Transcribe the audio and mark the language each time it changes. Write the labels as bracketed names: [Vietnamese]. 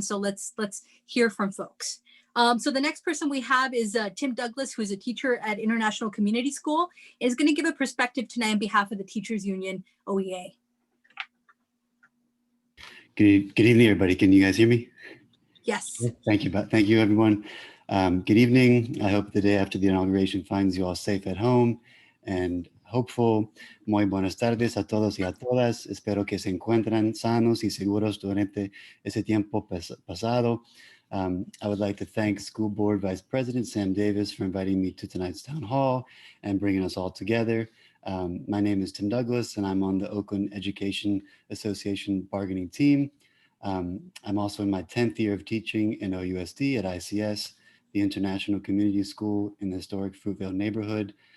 [English] So let's hear from folks. So the next person we have is Tim Douglas, who is a teacher at International Community School, is going to give a perspective tonight on behalf of the Teachers Union, OEA. Good evening, everybody. Can you guys hear me? Yes. Thank you, everyone. Good evening. I hope the day after the inauguration finds you all safe at home and hopeful. [Spanish] Muy buenas tardes a todos y a todas. Espero que se encuentran sanos y seguros durante ese tiempo pasado. [English] I would like to thank School Board Vice President Sam Davis for inviting me to tonight's town hall and bringing us all together. My name is Tim Douglas, and I'm on the Oakland Education Association bargaining team. I'm also in my 10th year of teaching in OUSD at ICS, the International Community School in the historic Fruitvale neighborhood.